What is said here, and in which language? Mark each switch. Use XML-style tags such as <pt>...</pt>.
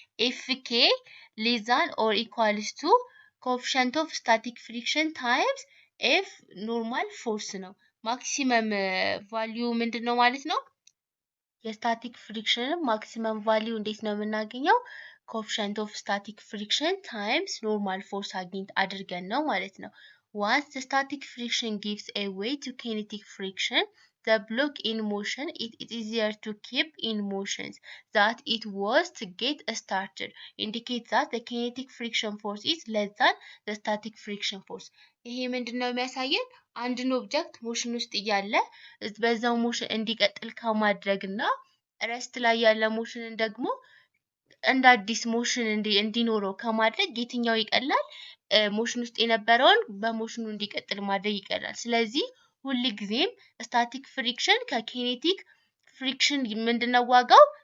<am>ኤፍኬ</am> <en>less than or equals to coefficient of static friction times</en> <am>ኤፍ ኖርማል ፎርስ ነው። ማክሲመም ቫልዩ ምንድን ነው ማለት ነው? የስታቲክ ፍሪክሽን ማክሲመም ቫልዩ እንዴት ነው የምናገኘው?</am> <en>ኮኤፊሽንት ኦፍ ስታቲክ ፍሪክሽን ታይምስ ኖርማል ፎርስ</en> <am>አድርገን ነው ማለት ነው።</am> <en>Once the static friction gives way to kinetic friction, the block in motion, it is easier to keep in motion that it was to get started. Indicates that the kinetic friction force is less than the static friction force.</en> <am>ይሄ ምንድነው የሚያሳየን? አንድን ኦብጀክት ሞሽን ውስጥ እያለ በዛው ሞሽን እንዲቀጥል ከማድረግና ረስት ላይ ያለ ሞሽንን ደግሞ እንደ አዲስ ሞሽን እንዲኖረው ከማድረግ የትኛው ይቀላል? ሞሽን ውስጥ የነበረውን በሞሽኑ እንዲቀጥል ማድረግ ይቀላል። ስለዚህ ሁል ጊዜም ስታቲክ ፍሪክሽን ከኬኔቲክ ፍሪክሽን ምንድነው ዋጋው?</am>